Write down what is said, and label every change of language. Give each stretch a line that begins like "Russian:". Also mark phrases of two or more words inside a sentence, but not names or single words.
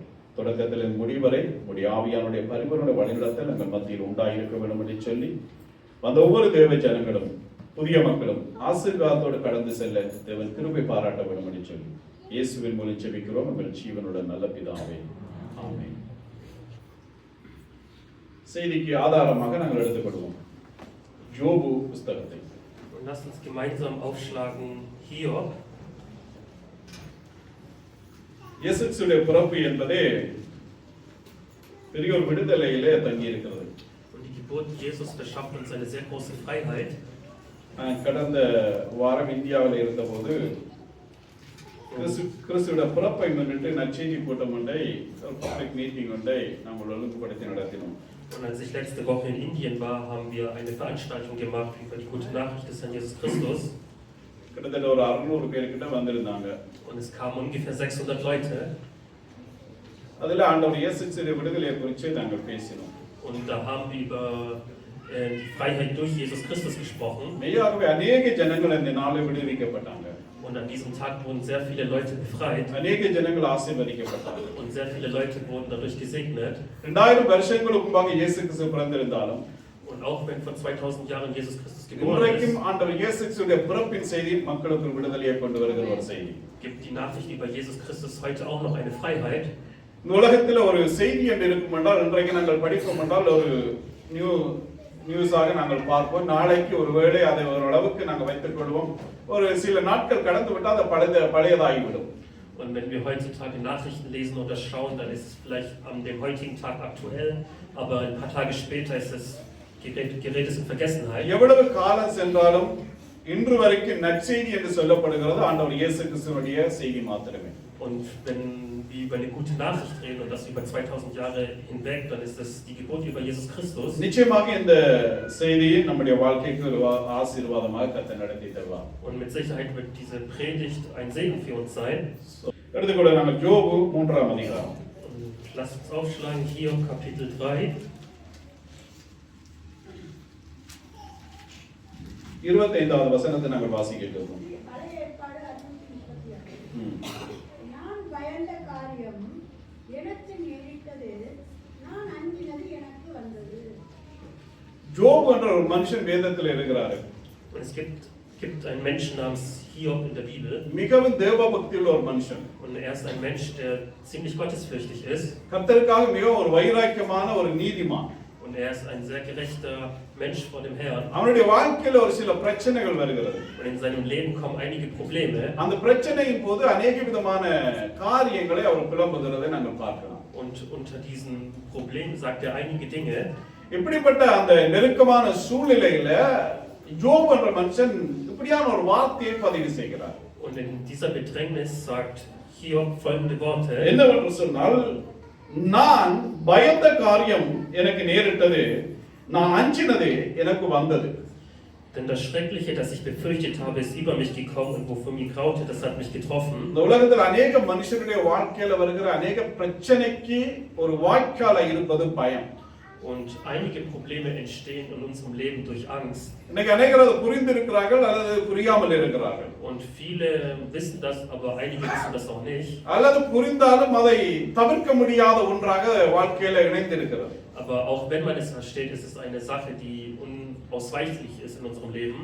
Tamil: தொடக்கத்தில் முடிவரை உடைய ஆவியானுடைய பரிபூரண வழிநடத்தல் எங்கள் மத்தியில் உண்டாயிருக்க வேண்டும் என்று சொல்லி அந்த ஒவ்வொரு தேவ ஜனங்களும் புதிய மக்களும் ஆசீர்வாதத்தோடு கடந்து செல்ல தேவன் கிருபை பாராட்ட வேண்டும் என்று சொல்லி இயேசுவின் மூலம் ஜெபிக்கிறோம் எங்கள் ஜீவனுடன் நல்ல பிதாவே, ஆமென். செய்திக்கு ஆதாரமாக நாங்கள் எடுத்துக்கொள்வோம் யோபு புஸ்தகத்தை.
German: Und lasst uns gemeinsam aufschlagen Hiob.
Tamil: இயேசுவுடைய பிறப்பு என்பதே பெரிய ஒரு விடுதலையிலே தங்கி இருக்கிறது.
German: Und die Geburt Jesus verschafft uns eine sehr große Freiheit.
Tamil: கடந்த வாரம் இந்தியாவில் இருந்தபோது கிறிஸ்துவோட பிறப்பை முன்னிட்டு நற்செய்தி கூட்டம் ஒன்றை,
English: public meeting
Tamil: ஒன்றை நாங்கள் ஒழுங்குபடுத்தி நடத்தினோம்.
German: Und als ich letzte Woche in Indien war, haben wir eine Veranstaltung gemacht über die gute Nachricht des Herrn Jesus Christus.
Tamil: கிட்டத்தட்ட ஒரு 600 பேர்கிட்ட வந்திருந்தாங்க.
German: Und es kamen ungefähr 600 Leute.
Tamil: அதில் ஆண்டவர் இயேசுவுடைய விடுதலையை குறித்து நாங்கள் பேசினோம்.
German: Und da haben wir über die Freiheit durch Jesus Christus gesprochen.
Tamil: மெய்யாகவே அநேக ஜனங்கள் இந்த நாளில் விடுவிக்கப்பட்டாங்க.
German: Und an diesem Tag wurden sehr viele Leute befreit.
Tamil: அநேக ஜனங்கள் ஆசீர்வதிக்கப்பட்டாங்க.
German: Und sehr viele Leute wurden dadurch gesegnet.
Tamil: 2000 வருஷங்களுக்கு முன்பாக இயேசு கிறிஸ்து பிறந்திருந்தாலும்
German: Und auch wenn vor 2000 Jahren Jesus Christus geboren
Tamil: இன்றைக்கும்
German: ist,
Tamil: ஆண்டவர் இயேசுவுடைய பிறப்பின் செய்தி மக்களுக்கு விடுதலையை கொண்டு வருகிற ஒரு செய்தி.
German: gibt die Nachricht über Jesus Christus heute auch noch eine Freiheit.
Tamil: இந்த உலகத்தில் ஒரு செய்தி என்று இருக்கும் என்றால், இன்றைக்கு நாங்கள் படிப்போம் என்றால் ஒரு நியூஸாக நாங்கள் பார்ப்போம். நாளைக்கு ஒருவேளை அதை ஓரளவுக்கு நாங்கள் வைத்துக் கொள்வோம். ஒரு சில நாட்கள் கடந்து விட்டால் அது பழையதாகிவிடும்.
German: Und wenn wir heutzutage Nachrichten lesen oder schauen, dann ist es vielleicht an dem heutigen Tag aktuell, aber ein paar Tage später ist es gerät es in Vergessenheit.
Tamil: எவ்வளவு காலம் சென்றாலும் இன்று வரைக்கும் நற்செய்தி என்று சொல்லப்படுகிறது ஆண்டவர் இயேசு கிறிஸ்துவினுடைய செய்தி மாத்திரமே.
German: Und wenn wir über eine gute Nachricht reden und das über 2000 Jahre hinweg, dann ist es die Geburt über Jesus Christus.
Tamil: நிச்சயமாக இந்த செய்தியை நம்முடைய வாழ்க்கைக்கு ஒரு ஆசீர்வாதமாக கர்த்தர் நடத்தி தருவார்.
German: Und mit Sicherheit wird diese Predigt ein Segen für uns sein.
Tamil: எடுத்துக்கொள்ள நாங்கள் யோபு 3ஆம் அதிகாரம்.
German: Und lasst uns aufschlagen Hiob Kapitel 3.
Tamil: 25வது வசனத்தை நாங்கள் வாசிக்கிறோம். நான் பயந்த காரியம் எனக்கு நேரிட்டது, நான் அஞ்சினது எனக்கு வந்தது. யோபு என்ற ஒரு மனுஷன் வேதத்தில் இருக்கிறார்.
German: Und es gibt einen Menschen namens Hiob in der Bibel.
Tamil: மிகவும் தேவபக்தியுள்ள ஒரு மனுஷன்.
German: Und er ist ein Mensch, der ziemlich gottesfürchtig ist.
Tamil: கர்த்தருக்காக மிகவும் ஒரு வைராக்கியமான ஒரு நீதிமான்.
German: Und er ist ein sehr gerechter Mensch vor dem Herrn.
Tamil: அவனுடைய வாழ்க்கையில ஒரு சில பிரச்சனைகள் வருகிறது.
German: Und in seinem Leben kommen einige Probleme.
Tamil: அந்த பிரச்சனையின் போது अनेक விதமான காரியங்களை அவர் புலம்புகிறதை நாங்கள் பார்க்கலாம்.
German: Und unter diesen Problemen sagt er einige Dinge.
Tamil: இப்படிப்பட்ட அந்த நெருக்கமான சூழ்நிலையில யோபு என்ற மனுஷன் இப்படியான ஒரு வார்த்தையை பதிவு செய்கிறார்.
German: Und in dieser Bedrängnis sagt Hiob folgende Worte.
Tamil: என்னவென்று சொன்னால், நான் பயந்த காரியம் எனக்கு நேரிட்டது, நான் அஞ்சினது எனக்கு வந்தது.
German: Denn das Schreckliche, das ich befürchtet habe, ist über mich gekommen und wovon mir graute, das hat mich getroffen.
Tamil: இந்த உலகத்தில் அநேக மனுஷருடைய வாழ்க்கையில வருகிற அநேக பிரச்சனைக்கு ஒரு வாய்க்கால இருப்பது பயம்.
German: Und einige Probleme entstehen in unserem Leben durch Angst.
Tamil: இன்னைக்கு அநேகர் அதை புரிந்திருக்கிறார்கள் அல்லது புரியாமல் இருக்கிறார்கள்.
German: Und viele wissen das, aber einige wissen das auch nicht.
Tamil: அல்லது புரிந்தாலும் அதை தவிர்க்க முடியாத ஒன்றாக வாழ்க்கையில இணைந்திருக்கிறது.
German: Aber auch wenn man es versteht, ist es eine Sache, die unausweichlich ist in unserem Leben.